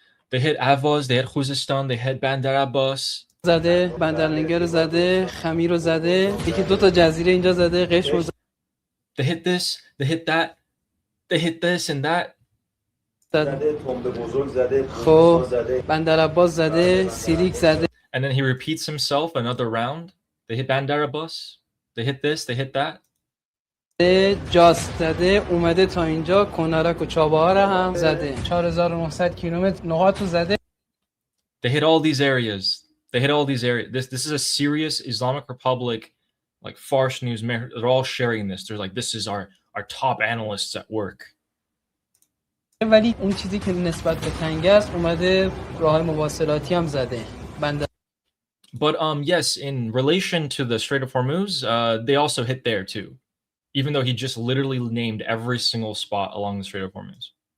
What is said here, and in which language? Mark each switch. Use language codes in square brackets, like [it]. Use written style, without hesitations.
[en] They hit Ahvaz, they hit Khuzestan, they hit Bandar Abbas. [fa] زده بندرلنگر رو زده خمیر رو زده یکی دو تا جزیره اینجا زده قشم رو [en] They hit this, they hit that, they hit this and that. [fa] زده خب بندر عباس زده سیریک زده. [en] And then he repeats himself another round. They hit Bandar Abbas, they hit this, they hit that. [fa] جاست زده اومده تا اینجا کنارک و چابهار هم زده 4900 کیلومتر نقاط رو زده. [en] They hit all these areas. They hit all these areas. This is a serious Islamic Republic, Fars News. They're all sharing this. They're like, this is our top analysts at work. [fa] ولی اون چیزی که نسبت به تنگه است اومده راه‌های مواصلاتی هم زده. [en] But yes, in relation to the Strait of Hormuz, they also hit there too, even though he just literally named every single spot along the Strait of Hormuz.